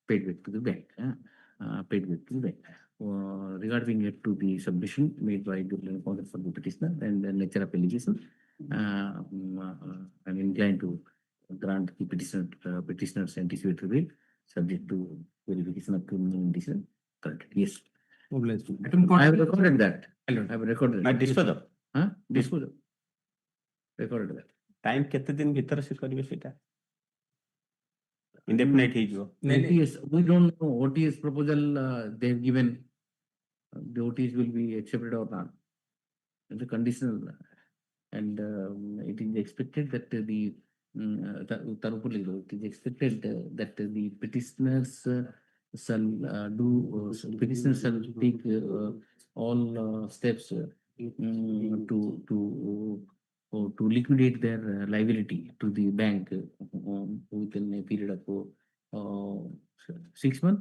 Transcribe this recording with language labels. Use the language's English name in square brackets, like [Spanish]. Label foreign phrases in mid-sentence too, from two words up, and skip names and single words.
[English] Regarding it to the submission made by the Land Council for the petitioner and the nature of allegation, I'm inclined to grant the petitioner's anticipated bail subject to verification of criminal decision. Correct. Yes. I have recorded that. I have recorded that. Disposal. Disposal. Recorded that. [Odia] Time କେତେ ଦିନ ଭିତରେ ସେ କରିବେ ସେଇଟା? Indefinite ହେଇଯିବ. [English] OTS, we don't know OTS proposal they have given. The OTS will be accepted or not. It's a conditional, and it is expected that it is expected that the petitioners shall take all steps to liquidate their liability to the bank within a period of 6 months.